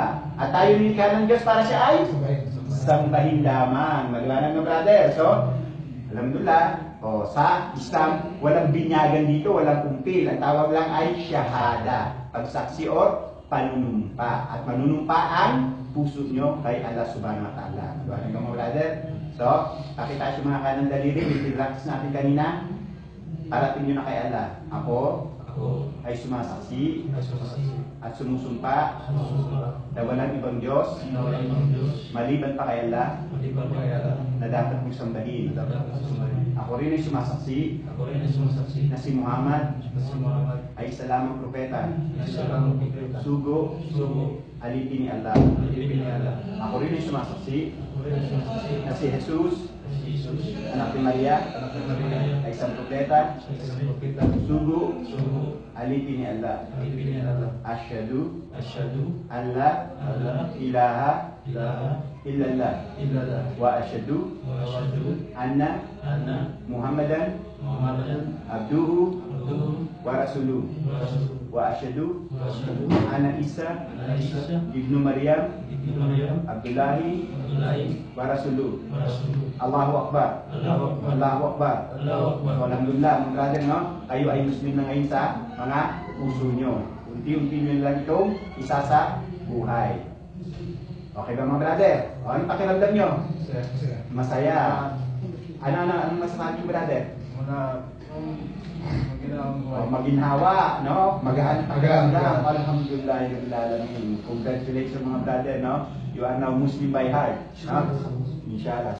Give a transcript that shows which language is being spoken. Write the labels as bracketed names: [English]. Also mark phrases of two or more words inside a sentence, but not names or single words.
[Filipino] At tayo nilikha ng Diyos para siya ay? Sambahin lamang. Maliwanag na brother. So, alhamdulillah. O, sa Islam, walang binyagan dito, walang kumpil. Ang tawag lang ay syahada. Pagsaksi o panunumpa. At manunumpa ang puso nyo kay [Arabic] الله سبحانه وتعالى. [Filipino] Maliwanag ka mga brother. So, pakita yung mga kanang daliri. Relax natin kanina. Parating nyo na kay Allah. Ako ay sumasaksi at sumusumpa na walang ibang Diyos maliban pa kay Allah na dapat mong sambahin. Ako rin ay sumasaksi na si Muhammad ay isa lamang propeta, sugo, alipin ni Allah. Ako rin ay sumasaksi na si Jesus, anak ni Maria, ay isang propeta, sugo, alipin ni Allah. [Arabic] أشهد أن لا إله إلا الله وأشهد أن محمدا عبده ورسوله وأشهد أن عيسى ابن مريم عبد الله ورسوله. الله أكبر الله أكبر الحمد لله, [Filipino] mga brother, no? Kayo ay Muslim na ngayon sa mga puso nyo. Unti-unti nyo lang itong isa sa buhay. Okay ba mga brother? O, anong pakiramdam nyo? Masaya. Ano masasabi nyo brother? Maginhawa, no? Magaan. Alhamdulillah, Congratulations mga brother, no? [English] You are now Muslim by heart, no? Inshallah.